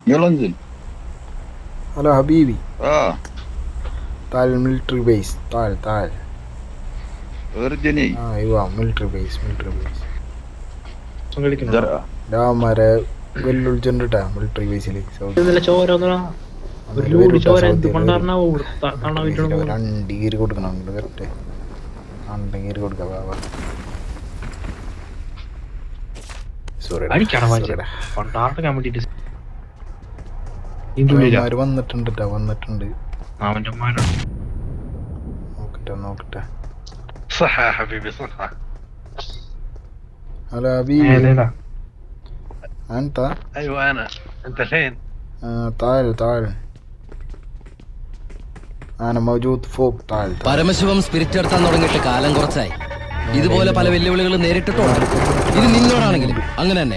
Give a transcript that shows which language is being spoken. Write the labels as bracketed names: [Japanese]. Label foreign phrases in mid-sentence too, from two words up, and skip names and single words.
[Arabic] يلا انزل. هلا حبيبي. تعال اه [English] military base, [Arabic] تعال. ردني. [English] ايوه military base [Arabic] زرقاء. [Malayalam] രാമാരെ വെല്ലുവിളിച്ചിട്ടുണ്ട് കേട്ടാ [English] military base. [Malayalam] ചോര ഒരു ലോഡ് ചോര എന്ത് പണ്ടാറിനാവോ കാണാൻ പറ്റണോ. രണ്ട് കീറി കൊടുക്കണം അങ്ങോട്ട് കറക്റ്റ്. രണ്ട് കീറി കൊടുക്കാം. അടിക്കണം പണ്ടാറക്കാൻ വേണ്ടിട്ട് വന്നിട്ടുണ്ട് അവന്റെ അമ്മാനാണ്. നോക്കട്ടെ. [Arabic] صح يا حبيبي صح. هلا حبيبي. لا أنت؟ ايوه انا. انت فين؟ تعال أنا موجود فوق. تعال. [Malayalam] പരമശിവം സ്പിരിറ്റ് എടുത്താൻ തുടങ്ങിയിട്ട് കാലം കുറച്ചായി. ഇതുപോലെ പല വെല്ലുവിളികളും നേരിട്ടിട്ടുണ്ട്. ഇത് നിന്നോടാണെങ്കിലും അങ്ങനെ തന്നെ.